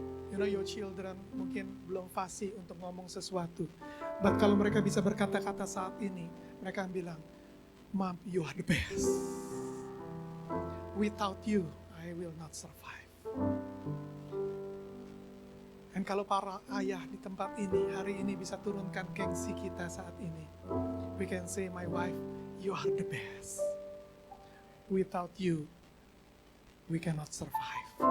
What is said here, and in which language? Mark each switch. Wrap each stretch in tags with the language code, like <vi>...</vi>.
<en>You know, your children</en> <id>mungkin belum fasih untuk ngomong sesuatu.</id> <en>But</en> <id>kalau mereka bisa berkata-kata saat ini, mereka bilang,</id> <en>Mom, you are the best. Without you, I will not survive.</en> <id>Dan kalau para ayah di tempat ini, hari ini bisa turunkan gengsi kita saat ini.</id> <en>We can say, my wife, you are the best. Without you, we cannot survive.</en>